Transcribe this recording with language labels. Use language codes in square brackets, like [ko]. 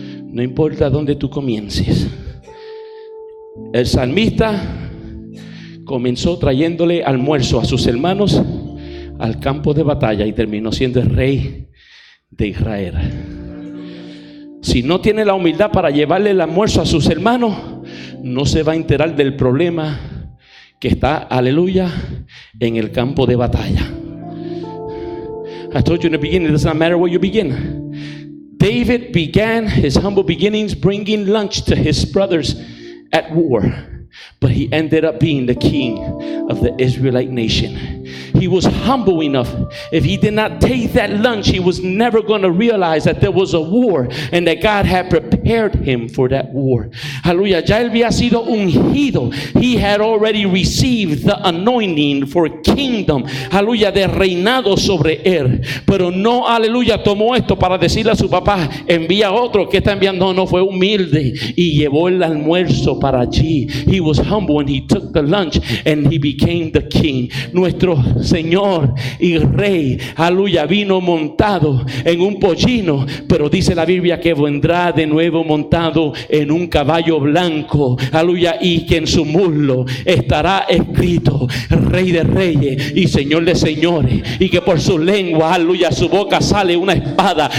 [es] No importa dónde tú comiences. El salmista comenzó trayéndole almuerzo a sus hermanos al campo de batalla y terminó siendo el rey de Israel. Si no tiene la humildad para llevarle el almuerzo a sus hermanos, no se va a enterar del problema que está, aleluya, en el campo de batalla. [en] I told you in the beginning, it does not matter where you begin. David began his humble beginnings bringing lunch to his brothers at war, but he ended up being the king of the Israelite nation. He was humble enough. If he did not take that lunch, he was never going to realize that there was a war and that God had prepared him for that war. [es] Aleluya, ya él había sido ungido. [en] He had already received the anointing for kingdom. [es] Aleluya, de reinado sobre él. Pero no, aleluya, tomó esto para decirle a su papá: envía otro que está enviando. No, fue humilde y llevó el almuerzo para allí. [en] He was humble and he took the lunch and he became the king. [es] Nuestro Señor y Rey, aleluya, vino montado en un pollino, pero dice la Biblia que vendrá de nuevo montado en un caballo blanco, aleluya, y que en su muslo estará escrito Rey de Reyes y Señor de Señores, y que por su lengua, aleluya, su boca sale una espada.